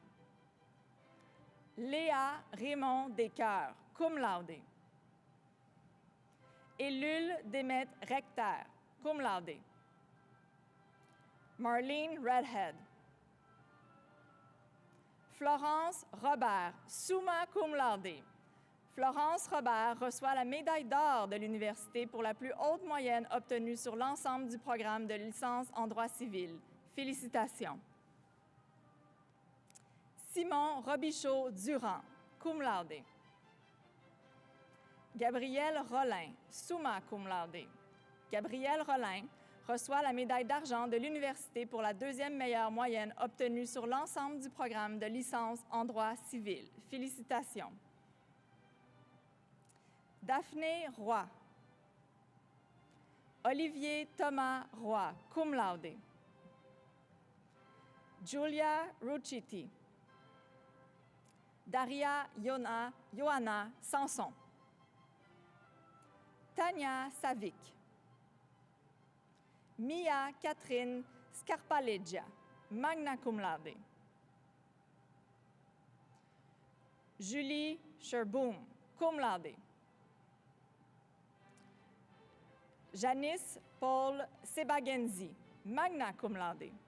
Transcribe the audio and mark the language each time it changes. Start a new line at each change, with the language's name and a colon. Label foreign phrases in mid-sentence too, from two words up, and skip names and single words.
Latin: Léa Raymond Descoeurs, cum laude. Élule Demet Recteur, cum laude. Marlene Redhead. Florence Robert, summa cum laude.
French: Florence Robert reçoit la médaille d'or de l'Université pour la plus haute moyenne obtenue sur l'ensemble du programme de licence en droit civil. Félicitations. Simon Robichaud-Durand,
Latin: cum laude. Gabrielle Rollin, summa cum laude.
French: Gabrielle Rollin reçoit la médaille d'argent de l'Université pour la deuxième meilleure moyenne obtenue sur l'ensemble du programme de licence en droit civil. Félicitations. Daphné Roy.
Latin: Olivier Thomas Roy, cum laude. Julia Ruccitti. Daria Johanna Sanson. Tania Savic. Mia Catherine Scarpaleggia, magna cum laude. Julie Sherboom, cum laude. Janice Paul Sebagenzi, magna cum laude.